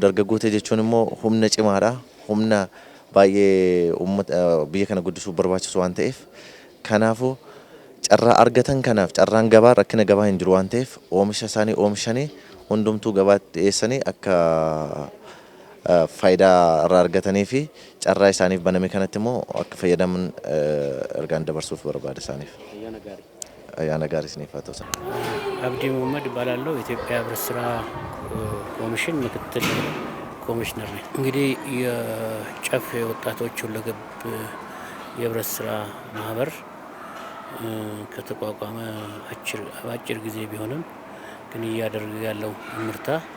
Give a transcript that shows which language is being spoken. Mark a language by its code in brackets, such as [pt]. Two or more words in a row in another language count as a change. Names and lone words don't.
[om] Dargaggoota jechuun immoo humna cimaadha. Humna baay'ee biyya kana guddisuuf barbaachisu waan ta'eef kanaafuu carraa argatan kanaaf carraan gabaa rakkina gabaa hin jiru waan ta'eef oomisha isaanii oomishanii hundumtuu gabaatti dhiyeessanii akka faayidaa irraa argatanii fi carraa isaaniif baname kanatti immoo akka fayyadaman ergaan dabarsuuf barbaada isaaniif. Ayyaana gaarii isiniif haa ta'u. [am] አብዲ መሐመድ እባላለሁ። የኢትዮጵያ ህብረት ስራ ኮሚሽን ምክትል ኮሚሽነር ነኝ። እንግዲህ የጨፌ ወጣቶች ሁለገብ የህብረት ስራ ማህበር ከተቋቋመ አጭር ጊዜ ቢሆንም ግን እያደረገ ያለው ምርታ